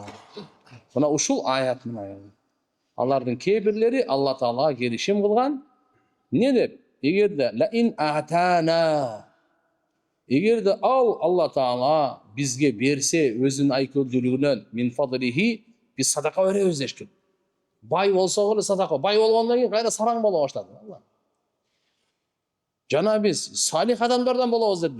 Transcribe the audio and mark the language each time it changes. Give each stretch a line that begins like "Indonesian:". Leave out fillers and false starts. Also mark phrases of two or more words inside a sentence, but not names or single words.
Kyrgyz: Мына ушул аят менен алардын кээ-бирлери Алла Таалага келишим кылган. Не деп?
Arabic: Эгерде لئن آتانا,
Kyrgyz: эгерде Алла Таала бизге берсе өзүнүн айкөлдүүлүгүнөн
Arabic: من فضله,
Kyrgyz: биз садака беребиз дешкен. Бай болсо эле садака, бай болгондон кийин кайра сараң боло баштады. Жана биз салих адамдардан болобуз деди.